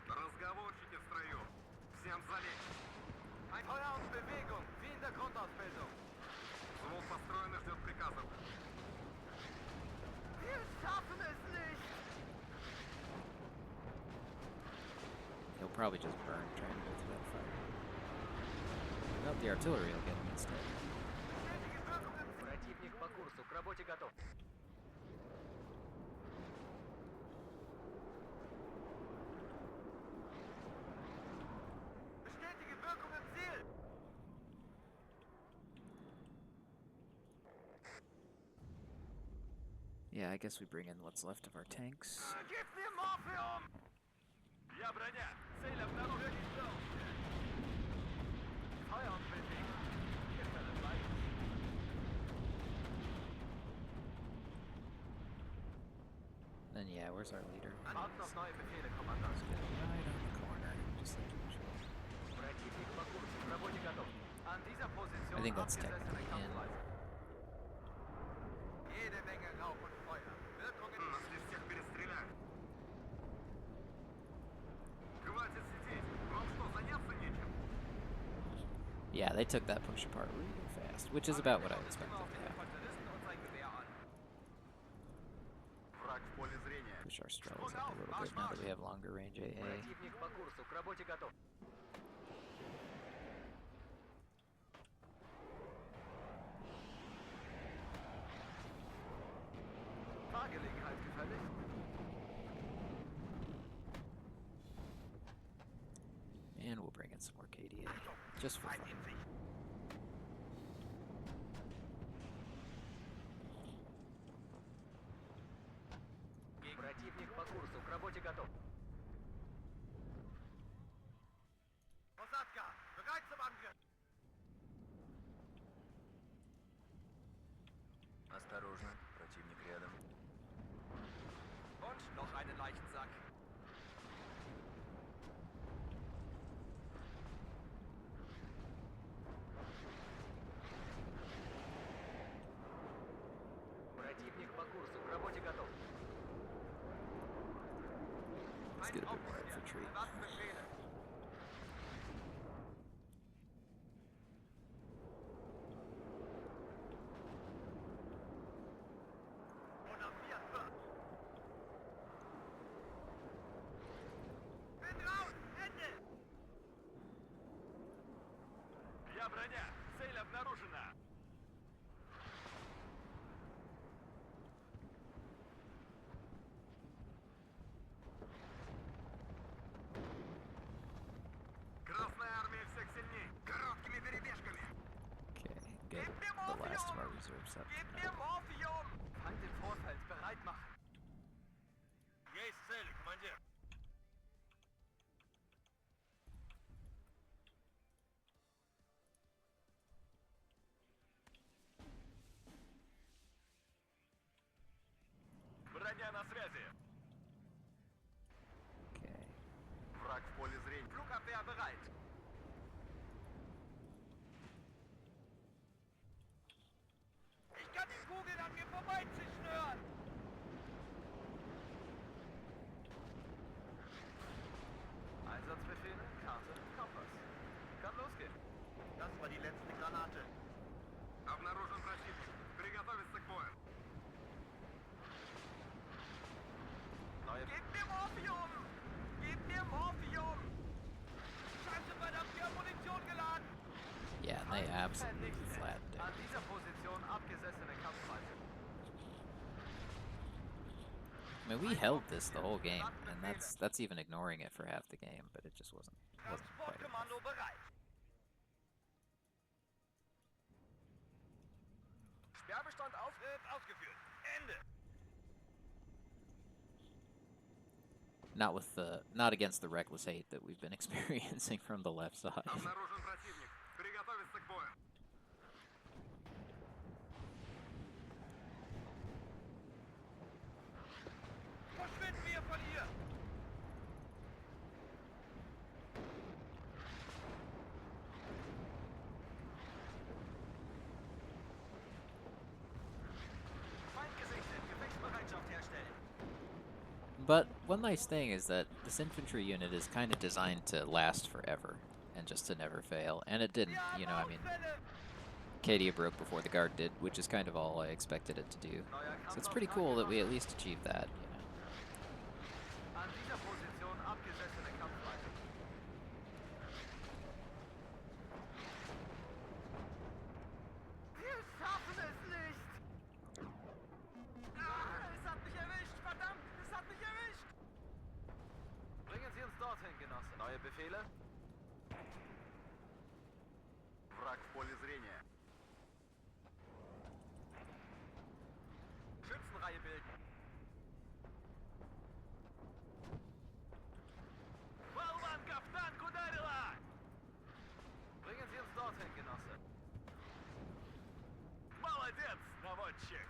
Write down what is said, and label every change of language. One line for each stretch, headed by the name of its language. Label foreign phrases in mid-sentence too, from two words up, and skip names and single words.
Russian: Разговорчики в строю. Всем залечь.
German: Ein Feuer und Bewegung, wie in der Grundausbildung.
Russian: Взвод построен и ждет приказов.
German: Wir schaffen es nicht!
English: He'll probably just burn trying to go through that fire. Well, the artillery will get him instead.
German: Bestätige Wirkung im
Russian: Противник по курсу, к работе готов.
German: Bestätige Wirkung im Ziel!
English: Yeah, I guess we bring in what's left of our tanks.
German: Gib mir Morphium!
Russian: Я броня. Цель обнаружена.
German: Feuer und Bewegung. Ist alles weit?
English: Then yeah, where's our leader?
German: Warten auf neue Befehle, Kommandant.
English: Right on the corner, just like usual.
Russian: Противник по курсу, к работе готов.
German: An dieser Position
English: I think that's
German: abgesessene
English: technically in.
German: Kampfweise. Jede Menge Rauch und Feuer. Wirkungen.
Russian: Нас здесь всех перестреляют. Хватит сидеть. Вам что, заняться нечем?
English: Yeah, they took that push apart really fast, which is about what I expected.
German: Immer auf den
English: Yeah,
German: Infanteristen und sein Gewehr an.
Russian: Враг в поле зрения.
English: push our stragglers up a little bit now that we have longer range AA.
Russian: Противник по курсу, к работе готов.
German: Fahrgelegenheit gefällig?
English: And we'll bring in some more KDA, just for fun.
Russian: Противник по курсу, к работе готов.
German: Osatka, bereit zum Angriff!
Russian: Осторожно, противник рядом.
German: Und noch einen Leichensack.
Russian: Противник по курсу, к работе готов.
English: Let's get a bit more infantry.
German: Erwarten Befehle. Oder vier. Bin raus! Ende!
Russian: Я броня. Цель обнаружена. Красная армия всех сильней. Короткими перебежками.
English: Okay, get the last of our reserves up.
German: Gib mir Morphium! Feind im Vorfeld, bereit machen.
Russian: Есть цель, командир. Броня на связи.
English: Okay.
Russian: Враг в поле зрения.
German: Flugabwehr bereit. Ich kann die Kugeln an mir vorbeizischen hören. Einsatzbefehle, Karte, Kompass. Kann losgehen. Das war die letzte Granate.
Russian: Обнаружен противник. Приготовиться к бою.
German: Gib mir Morphium! Gib mir Morphium!
English: That's
German: Vernichtet.
English: flattened it.
German: An dieser Position abgesessene Kampfweise.
English: I mean, we held this the whole game, and that's even ignoring it for half the game, but it just wasn't quite enough.
German: Transportkommando bereit. Sperrbestand auf. Wird ausgeführt. Ende.
English: Not against the reckless hate that we've been experiencing from the left side.
Russian: Обнаружен противник. Приготовиться к бою.
German: Verschwinden wir von hier. Feind gesichtet. Gefechtsbereitschaft herstellen.
English: But one nice thing is that this infantry unit is kind of designed to last forever and just to never fail. And it didn't, you know, I mean, Cadia broke before the guard did, which is kind of all I expected it to do. So it's pretty cool that we at least achieved that, you know.
German: An dieser Position abgesessene Kampfweise. Wir schaffen es nicht! Es hat mich erwischt! Verdammt! Es hat mich erwischt! Bringen Sie uns dorthin, Genosse. Neue Befehle?
Russian: Враг в поле зрения.
German: Schützenreihe bilden. Balvan Kaftan Kudarila! Bringen Sie uns dorthin, Genosse.
Russian: Молодец, наводчик.